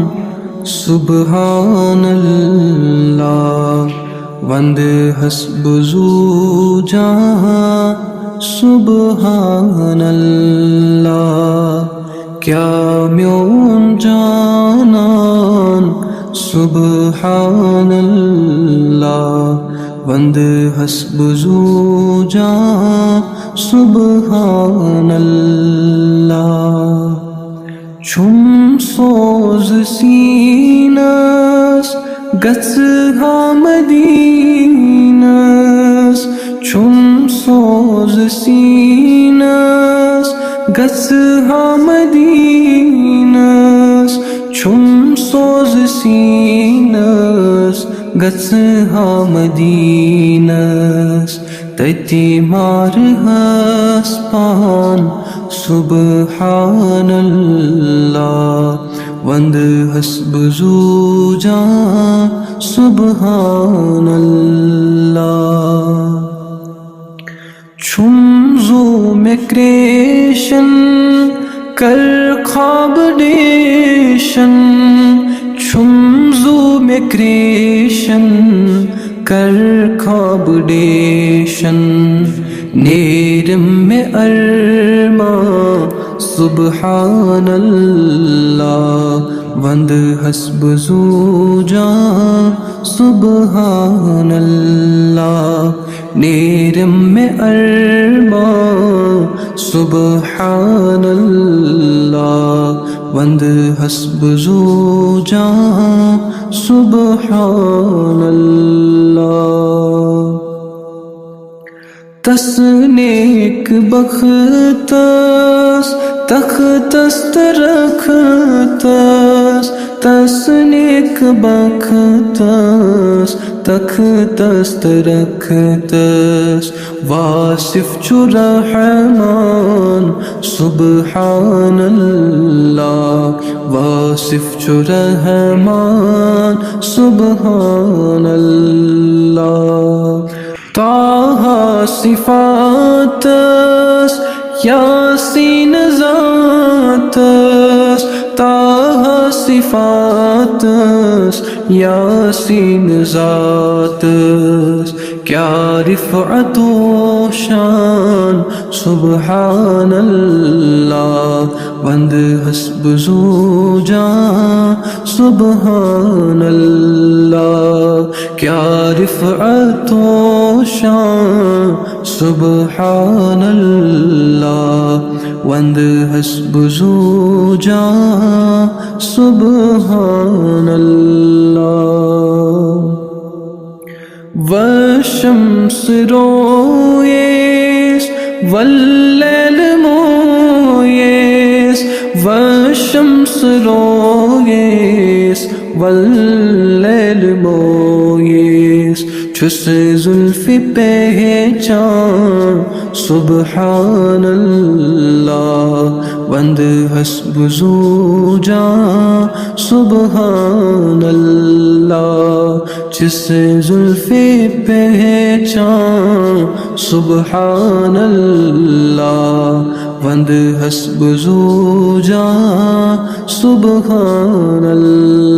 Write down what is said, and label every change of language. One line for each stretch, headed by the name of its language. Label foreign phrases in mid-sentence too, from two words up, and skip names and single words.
Arabic: سبحان اللہ
Kashmiri: وند حسب زو جہاں
Arabic: سبحان اللہ
Kashmiri: کیا میوم جانان
Arabic: سبحان اللہ
Kashmiri: وند حسب زو جہاں
Arabic: سبحان اللہ
Kashmiri: چھم سوز سینس گژھہا مدینس چھم سوز سینس گژھہا مدینس چھم سوز سینس گژھہا مدینس تتی مارہس پان
Arabic: سبحان اللہ
Kashmiri: وند حسب زو جہاں
Arabic: سبحان اللہ
Kashmiri: چھم زو میں کریشن کر خواب ڈیشن چھم زو میں کریشن کر خواب ڈیشن نیرم میں ارماں
Arabic: سبحان اللہ
Kashmiri: وند حسب زو جہاں
Arabic: سبحان اللہ
Kashmiri: نیرم میں ارماں
Arabic: سبحان اللہ
Kashmiri: وند حسب زو جہاں
Arabic: سبحان اللہ
Kashmiri: تس نیک بختس تختس ترختس تس نیک بختس تختس ترختس واصف چو رحمان
Arabic: سبحان اللہ
Kashmiri: واصف چو رحمان
Arabic: سبحان اللہ
Kashmiri: طه صفاتس یاسین ذاتس طه صفاتس یاسین ذاتس کیا رفعت و شان
Arabic: سبحان اللہ
Kashmiri: وند حسب زو جہاں
Arabic: سبحان اللہ
Kashmiri: کیا رفعت و شان
Arabic: سبحان اللہ
Kashmiri: وند حسب زو جہاں سبحان اللہ والشمس رویس واللیل مویس والشمس رویس واللیل مویس چھس زلف پہچان
Arabic: سبحان اللہ
Kashmiri: وند حسب زو جہاں
Arabic: سبحان اللہ
Kashmiri: جس زلف پہچان
Arabic: سبحان اللہ
Kashmiri: وند حسب زو جہاں
Arabic: سبحان اللہ